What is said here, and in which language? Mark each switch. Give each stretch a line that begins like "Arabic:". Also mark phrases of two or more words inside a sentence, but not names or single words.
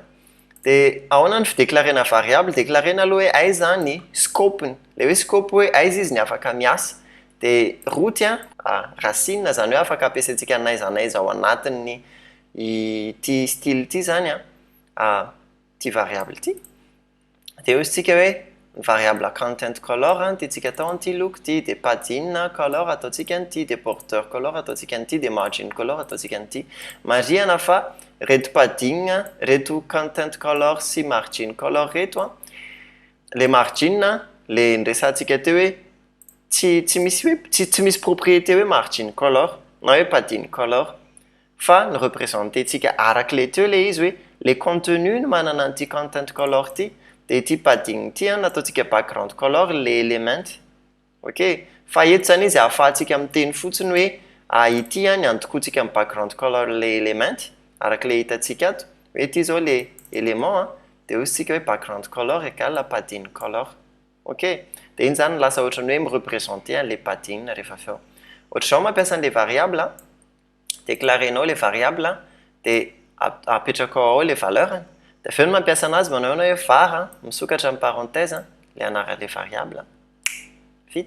Malagasy: De ahoana ny fidéclarena variable, déclarena aloha hoe aiza ny scope-ny. Le hoe scope hoe aiza izy ny afaka miasa. De root racine zany hoe afaka ampiasaintsika anaiza ao anatin'ny ity style ty zany ty variable ty. De eo isitsika hoe
English: variable content color
Malagasy: tiantsika atao an'ity look ty, de
English: padding color
Malagasy: ataontsika an'ity, de
English: border color
Malagasy: ataontsika an'ity, de
English: margin color
Malagasy: ataontsika an'ity. Marihana fa reto
English: padding, reto content color
Malagasy: sy
English: margin color
Malagasy: reto le margin le nresantsika teo hoe tsy misy propriété hoe
English: margin color
Malagasy: na hoe
English: padding color
Malagasy: fa ny représententsika arak'le teo le izy hoe le contenu no manana an'ity
English: content color
Malagasy: ty. De ity padding ty nataontsika
English: background color
Malagasy: le element. Ok. Fa eto zany izy ahafahantsika miteny fotsiny hoe ity ny antokoantsika amin'ny
English: background color
Malagasy: le element arak'le hitantsika ato. Hoe ity zao le élément de hoy isika hoe
English: background color
Malagasy: égale
English: padding color.
Malagasy: Ok. dia iny zany lasa ohatrany hoe mireprésenter an'le patinina rehefa avy eo. Ohatra zao mampiasa an'le variable déclarenao le variable dia apetraka ao le valeur dia avy eo no mampiasa anazy manao hoe var misokatra amin'ny parenthèse le anaran'le variable vita.